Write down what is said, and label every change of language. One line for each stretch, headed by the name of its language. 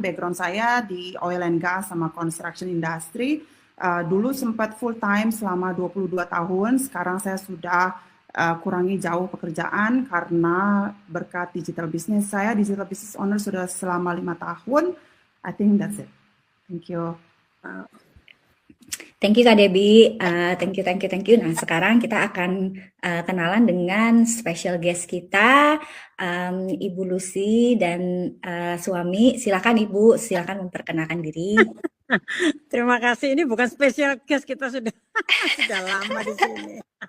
Indonesian: Background saya di oil and gas sama construction industry. Dulu sempat full time selama 22 tahun. Sekarang saya sudah kurangi jauh pekerjaan karena berkat digital business. Saya digital business owner sudah selama 5 tahun.
English: I think that's it. Thank you. Thank you Kak Debbie, thank you.
Indonesian: Nah sekarang kita akan kenalan dengan special guest kita, Ibu Lucy dan suami. Silakan Ibu, silakan memperkenalkan diri. Terima kasih. Ini bukan special guest, kita sudah lama di sini.